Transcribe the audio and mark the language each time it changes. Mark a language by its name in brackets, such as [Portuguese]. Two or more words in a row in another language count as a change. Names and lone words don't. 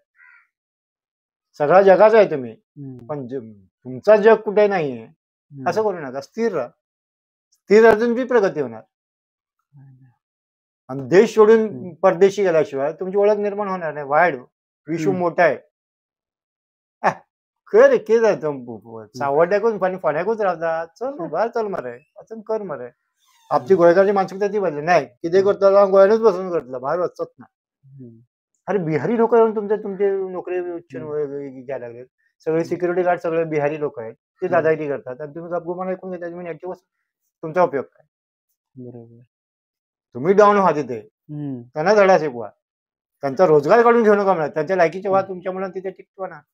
[Marathi] सगळा जगाचा आहे तुम्ही, पण तुमचा जग कुठे नाहीये असं करू नका. स्थिर राहा. स्थिर राहून तुमची प्रगती होणार. आणि देश सोडून परदेशी गेल्याशिवाय तुमची ओळख निर्माण होणार नाही. वाईड विश्व मोठा आहे, [Konkani] खर कितें जाता सावड्ड्याकूच आनी फोंड्याकूच रावता चल भायर चल मरे वचून कर मरे. आपली गोंयकारची मानसिकता ती बदली नाही कितें करतलो हांव गोंयानूच बसून करतलो भायर वचचोच ना. [Marathi] अरे बिहारी लोक येऊन तुमचे नोकरी घ्यायला लागले. सगळे सिक्युरिटी गार्ड सगळे बिहारी लोक आहेत ते दादागिरी करतात आणि तुम्ही गपगुमान ऐकून घेता तुम्ही याची तुमचा उपयोग काय. बरोबर. तुम्ही डाऊन व्हा तिथे त्यांना धडा शिकवा त्यांचा रोजगार काढून घेऊ नका म्हणा त्यांच्या लायकीचे व्हा तुमच्या मुलांना तिथे टिकवा ना.